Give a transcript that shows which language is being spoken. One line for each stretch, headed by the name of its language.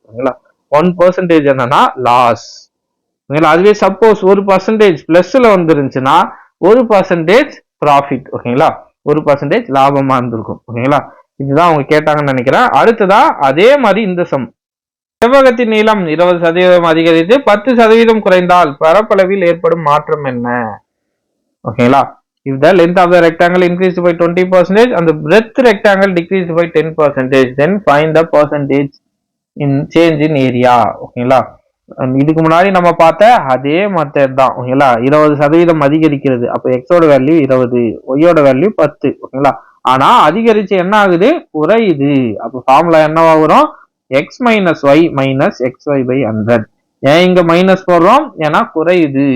Tamil: ஓகேங்களா, 1% என்னன்னா லாஸ். ஓகேங்களா, அதுவே சப்போஸ் 1% பிளஸ்ல வந்துருந்துச்சுன்னா 1% ப்ராஃபிட். ஓகேங்களா, 1% லாபமா இருந்திருக்கும். ஓகேங்களா, இதுதான் அவங்க கேட்டாங்கன்னு நினைக்கிறேன். அடுத்ததா அதே மாதிரி இந்த சம். செவ்வகத்தின் நீளம் 20% அதிகரித்து 10% குறைந்தால் பரப்பளவில் ஏற்படும் மாற்றம் என்ன? ஓகேங்களா,
English: if the length of the rectangle increased by 20% and the breadth rectangle decreased by 10%, then find the percentage in change in area.
Tamil: ஓகேங்களா, இதுக்கு முன்னாடி நம்ம பார்த்த அதே மெத்தட் தான். ஓகேங்களா, 20% அதிகரிக்கிறது. அப்ப எக்ஸோட வேல்யூ 20, ஒய்யோட வேல்யூ 10. ஓகேங்களா, ஆனா அதிகரிச்சு என்ன ஆகுது? குறையுது. அப்ப ஃபார்முலா என்னவா வரும்? x - y - xy/100. ஏன் இங்க மைனஸ் போடுறோம்? ஏன்னா குறையுது.